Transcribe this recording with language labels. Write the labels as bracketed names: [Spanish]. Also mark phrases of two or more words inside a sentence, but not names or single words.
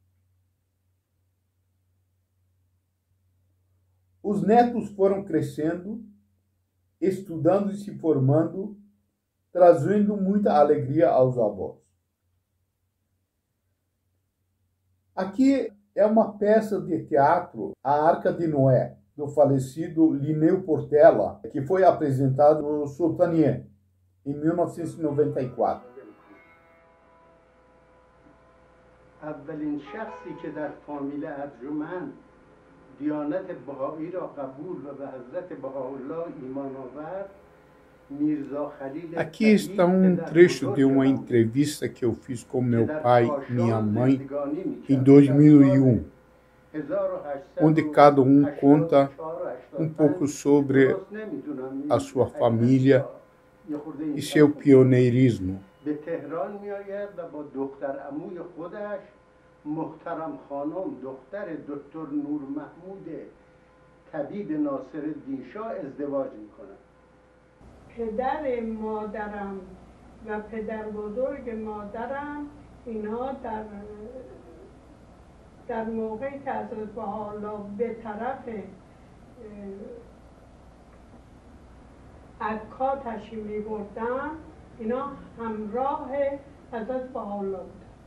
[Portuguese] Os netos foram crescendo, estudando e se formando, trazendo muita alegria aos avós. Aqui é uma peça de teatro, A Arca de Noé, do falecido Linneu Portela, que foi apresentado no Sultaniye, em 1994. [Persian] اولین شخصی که در فامیل ارجمند دیانت بهایی را قبول و به حضرت بهاءالله ایمان آورد میرزا خلیل. [Portuguese] Aqui está um trecho de uma entrevista que eu fiz com meu pai e minha mãe em 2001, onde cada um conta um pouco sobre a sua família e seu pioneirismo. [Persian] به تهران می آید و با دختر عموی خودش محترم خانم دختر دکتر نور محمود طبیب ناصرالدین شاه ازدواج می کند. پدر مادرم و پدر بزرگ مادرم اینها در موقعی که حضرت بهاءالله به طرف عکا تشریف می بردن، اینا همراه حضرت بهاءالله بودن.